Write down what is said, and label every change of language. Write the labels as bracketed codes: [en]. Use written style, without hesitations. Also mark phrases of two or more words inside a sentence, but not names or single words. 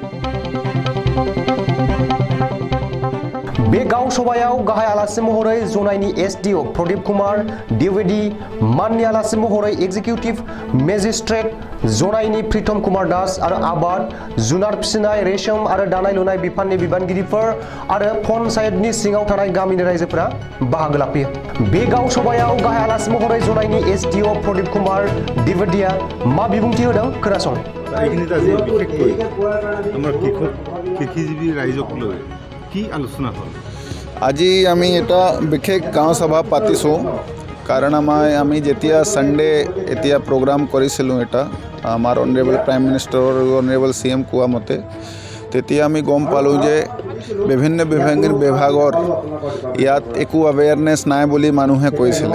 [brx] बे गाव सभायाव गाहाय आलासि महरै जनायनि एसडिअ प्रदीप कुमार द्विवेदी, माननि आलासि महरै [en] executive magistrate [brx] जनायनि प्रीतम कुमार दास आरो आबाद, जुनार फिसिनाय, रेशम आरो दानाय लुनाय बिफाननि बिबानगिरिफोर आरो पन्चायतनि सिङाव थानाय गामिनि रायजोफोरा बाहागो लाफैयो। बे गाव सभायाव गाहाय आलासि महरै जनायनि एसडिअ प्रदीप कुमार द्विवेदीआ मा बिबुंथि होदों खोनासं। [as] এইখিনিত আজি বিশেষকৈ আমাৰ কৃষিজীৱী ৰাইজক লৈ কি আলোচনা হ'ল? আজি আমি এটা বিশেষ গাঁও সভা পাতিছোঁ কাৰণ আমি যেতিয়া সানডে এতিয়া প্ৰগ্ৰাম কৰিছিলোঁ এটা আমাৰ [en] honourable prime minister honourable CM [as] কোৱা মতে তেতিয়া আমি গম পালোঁ যে বিভিন্ন বিভাগৰ ইয়াত একো এৱেৰনেছ নাই বুলি মানুহে কৈছিলে।